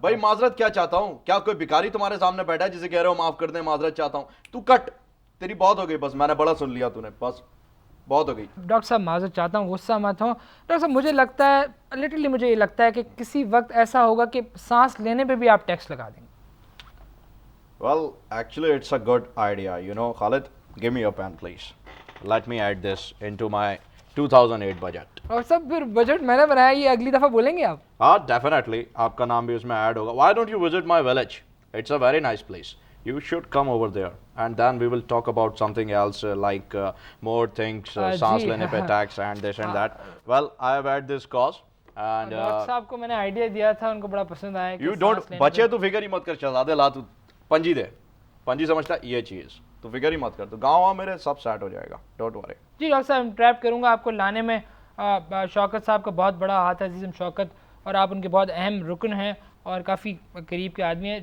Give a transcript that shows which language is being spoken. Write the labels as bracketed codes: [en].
[ur] بھائی معذرت کیا چاہتا ہوں؟ کیا کوئی بھکاری تمہارے سامنے بیٹھا ہے جسے کہہ رہے ہو معاف کر دیں, معذرت چاہتا ہوں؟ تو کٹ, تیری بہت ہو گئی, بس میں نے بڑا سن لیا, تو نے بس بہت ہو گئی. ڈاکٹر صاحب معذرت چاہتا ہوں, غصہ مت ہوں. ڈاکٹر صاحب مجھے لگتا ہے, لٹرلی مجھے یہ لگتا ہے کہ کسی وقت ایسا ہوگا کہ سانس لینے پہ بھی آپ ٹیکس لگا دیں گے. [en] Well, actually it's a good idea. You know, Khalid, give me your pen please. Let me add this into my 2008 budget. [ur] اور سب پھر بجٹ میں نے بنایا, یہ اگلی دفعہ بولیں گے آپ؟ ہاں definitely, آپ کا نام بھی اس میں ایڈ ہوگا. [en] Why don't you visit my village? It's a very nice place. You should come over there and then we will talk about something else like more things, [ur] سانس لینے پہ [en] tax and this and that. Well, I have had this cause and [ur] doctor صاحب کو میں نے idea دیا تھا, ان کو بڑا پسند آیا. [en] you don't, [ur] بچے تو فکر ہی مت کر, شہزادے لا, تو پنجی دے, پنجی سمجھتا یہ چیز, تو فکر ہی مت کر, تو گاؤں میرے سب سیٹ ہو جائے گا, [en] Don't worry. [ur] جی ڈاکٹر صاحب انٹریکٹ کروں گا آپ کو لانے میں. شوکت صاحب کا بہت بڑا ہاتھ ہے, عزیزم شوکت, اور آپ ان کے بہت اہم رکن ہیں اور کافی قریب کے آدمی ہیں.